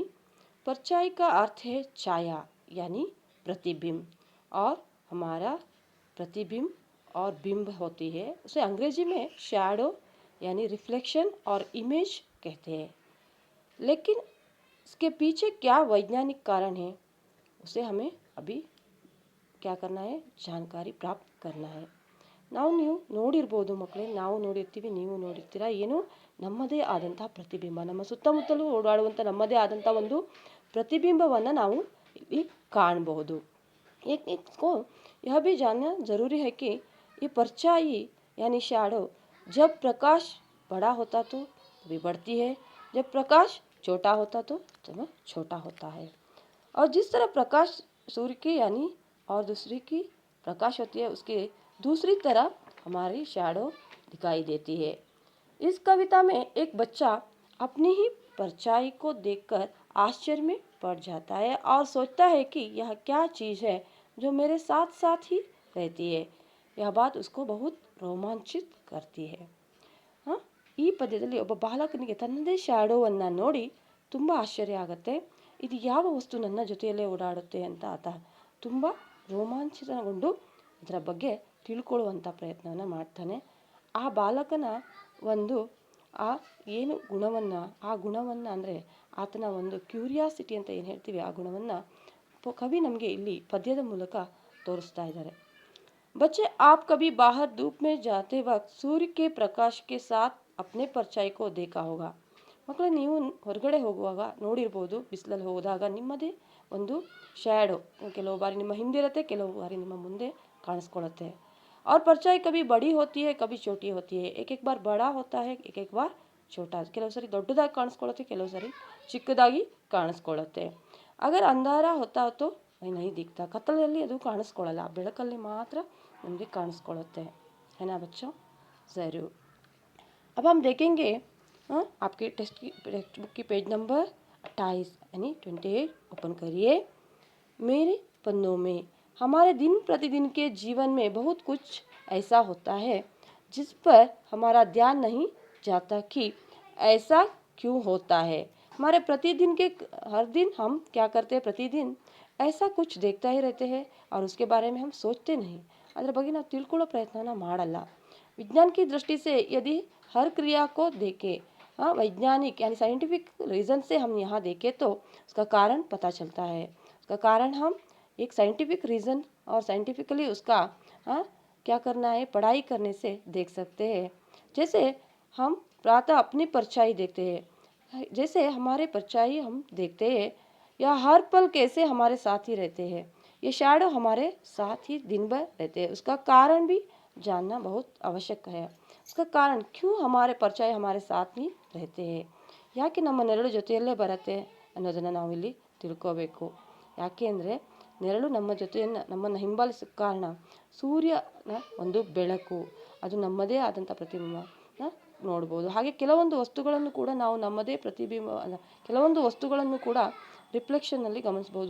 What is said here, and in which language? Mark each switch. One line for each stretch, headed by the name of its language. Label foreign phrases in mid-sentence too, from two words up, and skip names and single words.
Hindi: परछाई का अर्थ है छाया यानी प्रतिबिंब, और हमारा प्रतिबिंब और बिंब होती है उसे अंग्रेजी में शैडो यानी रिफ्लेक्शन और इमेज कहते हैं। लेकिन इसके पीछे क्या वैज्ञानिक कारण है उसे हमें अभी क्या करना है? जानकारी प्राप्त करना है।
Kannada: ನೀವು ನೋಡಿರ್ಬೋದು ಮಕ್ಕಳೇ, ನಾವು ನೋಡಿರ್ತೀವಿ, ನೀವು ನೋಡಿರ್ತೀರಾ, ಏನು ನಮ್ಮದೇ ಆದಂಥ ಪ್ರತಿಬಿಂಬ, ನಮ್ಮ ಸುತ್ತಮುತ್ತಲೂ ಓಡಾಡುವಂಥ ನಮ್ಮದೇ ಆದಂಥ ಒಂದು ಪ್ರತಿಬಿಂಬವನ್ನು ನಾವು ಇಲ್ಲಿ ಕಾಣಬಹುದು।
Hindi: एक इसको यह भी जानना ज़रूरी है कि ये परछाई यानी शैडो जब प्रकाश बड़ा होता तो भी बढ़ती है, जब प्रकाश छोटा होता तो वह छोटा होता है। और जिस तरह प्रकाश सूर्य की यानी और दूसरी की प्रकाश होती है, उसके दूसरी तरफ हमारी शैडो दिखाई देती है। इस कविता में एक बच्चा अपनी ही परछाई को देखकर आश्चर्य में पड़ जाता है और सोचता है कि यह क्या चीज़ है जो मेरे साथ साथ ही रहती है। यह बात उसको बहुत रोमांचित करती है।
Kannada: ಈ ಪದ್ಯದಲ್ಲಿ ಒಬ್ಬ ಬಾಲಕನಿಗೆ ತನ್ನದೇ ಶ್ಯಾಡೋವನ್ನು ನೋಡಿ ತುಂಬ ಆಶ್ಚರ್ಯ ಆಗುತ್ತೆ. ಇದು ಯಾವ ವಸ್ತು ನನ್ನ ಜೊತೆಯಲ್ಲೇ ಓಡಾಡುತ್ತೆ ಅಂತ ಆತ ತುಂಬ ರೋಮಾಂಚಿತಗೊಂಡು ಇದರ ಬಗ್ಗೆ ತಿಳ್ಕೊಳ್ಳುವಂಥ ಪ್ರಯತ್ನವನ್ನು ಮಾಡ್ತಾನೆ. ಆ ಬಾಲಕನ ಒಂದು ಏನು ಗುಣವನ್ನು, ಆ ಗುಣವನ್ನು ಅಂದರೆ ಆತನ ಒಂದು ಕ್ಯೂರಿಯಾಸಿಟಿ ಅಂತ ಏನು ಹೇಳ್ತೀವಿ, ಆ ಗುಣವನ್ನು ಕವಿ ನಮಗೆ ಇಲ್ಲಿ ಪದ್ಯದ ಮೂಲಕ ತೋರಿಸ್ತಾ ಇದ್ದಾರೆ।
Hindi: बच्चे, आप कभी बाहर धूप में जाते वक्त सूर्य के प्रकाश के साथ अपने परछाई को देखा होगा।
Kannada: ಮಕ್ಕಳೇ, ನೀವು ಹೊರಗಡೆ ಹೋಗುವಾಗ ನೋಡಿರ್ಬೋದು, ಬಿಸಿಲಲ್ಲಿ ಹೋದಾಗ ನಿಮ್ಮದೇ ಒಂದು ಶ್ಯಾಡೋ ಕೆಲವು ಬಾರಿ ನಿಮ್ಮ ಹಿಂದಿರುತ್ತೆ, ಕೆಲವು ಬಾರಿ ನಿಮ್ಮ ಮುಂದೆ ಕಾಣಿಸ್ಕೊಳ್ಳುತ್ತೆ।
Hindi: और परछाई कभी बड़ी होती है, कभी छोटी होती है। एक एक बार बड़ा होता है, एक एक बार छोटा।
Kannada: ಕೆಲವು ಸರಿ ದೊಡ್ಡದಾಗಿ ಕಾಣಿಸ್ಕೊಳ್ಳುತ್ತೆ, ಕೆಲವು ಸರಿ ಚಿಕ್ಕದಾಗಿ ಕಾಣಿಸ್ಕೊಳ್ಳುತ್ತೆ।
Hindi: अगर अंधारा होता तो नहीं दिखता,
Kannada: ಕತ್ತಲಲ್ಲಿ ಅದು ಕಾಣಿಸ್ಕೊಳ್ಳಲ್ಲ, ಬೆಳಕಲ್ಲಿ ಮಾತ್ರ नमगे काಣಿಸ್ಕೊಳ್ಳುತ್ತೆ,
Hindi: है ना बच्चों? ज़रूर। अब हम देखेंगे आपके
English: text book
Hindi: की
English: page number
Hindi: 28 यानी 28 ओपन करिए। मेरे पन्नों में हमारे दिन प्रतिदिन के जीवन में बहुत कुछ ऐसा होता है जिस पर हमारा ध्यान नहीं जाता कि ऐसा क्यों होता है। हमारे प्रतिदिन के हर दिन हम क्या करते हैं? प्रतिदिन ऐसा कुछ देखता ही रहते हैं और उसके बारे में हम सोचते नहीं,
Kannada: ಅದರ ಬಗ್ಗೆ ನಾವು ತಿಳ್ಕೊಳ್ಳೋ ಪ್ರಯತ್ನನ ಮಾಡಲ್ಲ।
Hindi: विज्ञान की दृष्टि से यदि हर क्रिया को देखें, वैज्ञानिक यानी
English: scientific reason
Hindi: से हम यहाँ देखें तो उसका कारण पता चलता है। उसका कारण हम एक
English: scientific reason
Hindi: और साइंटिफिकली उसका क्या करना है, पढ़ाई करने से देख सकते हैं। जैसे हम प्रातः अपनी परछाई देखते हैं, जैसे हमारे परछाई हम देखते हैं या हर पल कैसे हमारे साथ ही रहते हैं, ये शैडो हमारे साथ ही दिन भर रहते हैं। उसका कारण भी जानना बहुत आवश्यक है। उसका कारण क्यों हमारे परछाई हमारे साथ ही रहते हैं,
Kannada: ಯಾಕೆ ನಮ್ಮ ನೆರಳು ಜೊತೆಯಲ್ಲೇ ಬರುತ್ತೆ ಅನ್ನೋದನ್ನು ನಾವು ಇಲ್ಲಿ ತಿಳ್ಕೋಬೇಕು। ಯಾಕೆ ಅಂದರೆ ನೆರಳು ನಮ್ಮ ಜೊತೆಯನ್ನು ನಮ್ಮನ್ನು ಹಿಂಬಾಲಿಸೋಕ್ಕೆ ಕಾರಣ ಸೂರ್ಯನ ಒಂದು ಬೆಳಕು, ಅದು ನಮ್ಮದೇ ಆದಂಥ ಪ್ರತಿಬಿಂಬ ನೋಡ್ಬೋದು। ಹಾಗೆ ಕೆಲವೊಂದು ವಸ್ತುಗಳನ್ನು ಕೂಡ ನಾವು ನಮ್ಮದೇ ಪ್ರತಿಬಿಂಬ ಕೆಲವೊಂದು ವಸ್ತುಗಳನ್ನು ಕೂಡ ರಿಫ್ಲೆಕ್ಷನ್ನಲ್ಲಿ ಗಮನಿಸ್ಬೋದು।